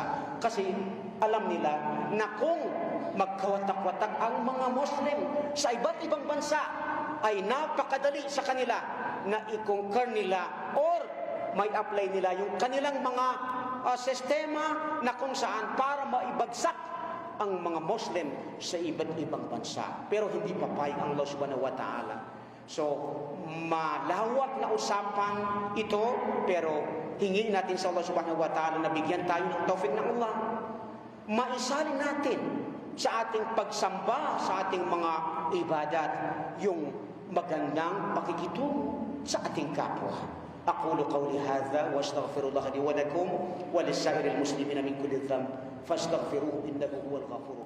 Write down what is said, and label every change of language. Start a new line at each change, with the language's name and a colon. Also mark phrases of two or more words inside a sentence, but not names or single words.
Filipino: Kasi alam nila na kung magkawatak-watak ang mga Muslim sa iba't ibang bansa, ay napakadali sa kanila na i-conquer nila or may apply nila yung kanilang mga sistema na kung saan para maibagsak ang mga Muslim sa iba't ibang bansa. Pero hindi papayag ang Allah
Arabic: سبحانه وتعالى.
Filipino: So, malawak na usapan ito, pero hingin natin sa Allah
Arabic: سبحانه وتعالى
Filipino: na bigyan tayo ng taufik ng Allah. Maisalin natin sa ating pagsamba, sa ating mga ibadat, yung magandang pakikitungo sa ating kapwa.
Arabic: أقول قولي هذا وأستغفر الله لي ولكم ولسائر المسلمين من كل ذنب فاستغفروه إنه هو الغفور الرحيم.